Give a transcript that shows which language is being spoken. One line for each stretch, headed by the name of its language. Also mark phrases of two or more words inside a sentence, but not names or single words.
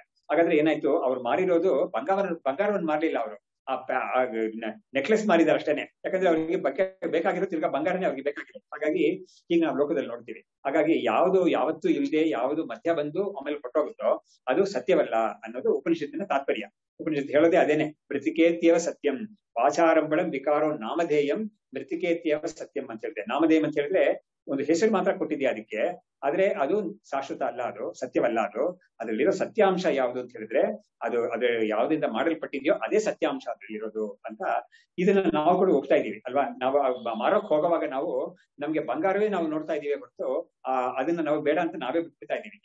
Kannada: ಹಾಗಾದ್ರೆ ಏನಾಯ್ತು, ಅವ್ರು ಮಾರಿರೋದು ಬಂಗಾರವನ್ನು ಮಾರ್ಲಿಲ್ಲ, ಅವರು ಆ ನೆಕ್ಲೆಸ್ ಮಾರಿದಾರೆ ಅಷ್ಟೇನೆ. ಯಾಕಂದ್ರೆ ಅವ್ರಿಗೆ ಬೇಕಾಗಿರೋ ತಿರ್ಗಾ ಬಂಗಾರನೇ ಅವ್ರಿಗೆ ಬೇಕಾಗಿರೋ. ಹಾಗಾಗಿ ಈಗ ನಾವು ಲೋಕದಲ್ಲಿ ನೋಡ್ತೀವಿ. ಹಾಗಾಗಿ ಯಾವತ್ತೂ ಇಲ್ಲದೆ ಯಾವುದು ಮಧ್ಯ ಬಂದು ಆಮೇಲೆ ಕೊಟ್ಟೋಗುತ್ತೋ ಅದು ಸತ್ಯವಲ್ಲ ಅನ್ನೋದು ಉಪನಿಷತ್ತಿನ ತಾತ್ಪರ್ಯ. ಉಪನಿಷತ್ತು ಹೇಳೋದೇ ಅದೇನೆ,
Sanskrit: ಮೃತಿಕೇತ್ಯವ ಸತ್ಯಂ ವಾಚಾರಂಭಣಂ ವಿಕಾರೋ ನಾಮಧೇಯಂ ಮೃತಿಕೇತ್ಯವ ಸತ್ಯಂ
Kannada: ಅಂತ ಹೇಳಿದೆ. ನಾಮಧೇಯಂ ಅಂತ ಹೇಳಿದ್ರೆ ಒಂದು ಹೆಸರು ಮಾತ್ರ ಕೊಟ್ಟಿದ್ಯಾ ಅದಕ್ಕೆ, ಆದ್ರೆ ಅದು ಶಾಶ್ವತ ಅಲ್ಲ, ಅದು ಸತ್ಯವಲ್ಲ. ಅದರಲ್ಲಿರೋ ಸತ್ಯಾಂಶ ಯಾವುದು ಅಂತ ಹೇಳಿದ್ರೆ ಅದು ಯಾವ್ದಿಂದ ಮಾಡಲ್ಪಟ್ಟಿದ್ಯೋ ಅದೇ ಸತ್ಯಾಂಶ ಅದ್ರಲ್ಲಿರೋದು ಅಂತ ಇದನ್ನ ನಾವು ಕೂಡ ಹೋಗ್ತಾ ಇದೀವಿ ಅಲ್ವಾ. ನಾವು ಮಾರೋಕ್ ಹೋಗುವಾಗ ನಮ್ಗೆ ಬಂಗಾರವೇ ನಾವು ನೋಡ್ತಾ ಇದೀವಿ ಹೊರತು ಅದನ್ನ ನಾವು ಬೇಡ ಅಂತ ನಾವೇ ಬಿಟ್ಬಿಡ್ತಾ ಇದೀವಿ.